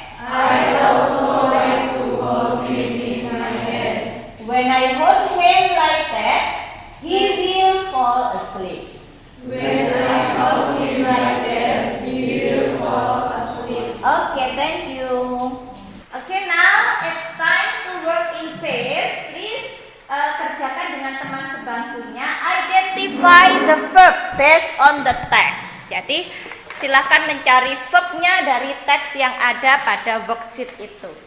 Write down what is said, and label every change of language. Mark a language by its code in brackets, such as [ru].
[en] I also like to hold him in my hand. When I hold him like that, he will fall asleep. When I hold him like that, he will fall asleep. Okay, thank you. Okay, now it's time to work in pair. [id] Please kerjakan dengan teman sebangkunya. [en] Identify the verb based on the text. [id] Jadi silahkan mencari verbnya dari teks yang ada pada worksheet itu.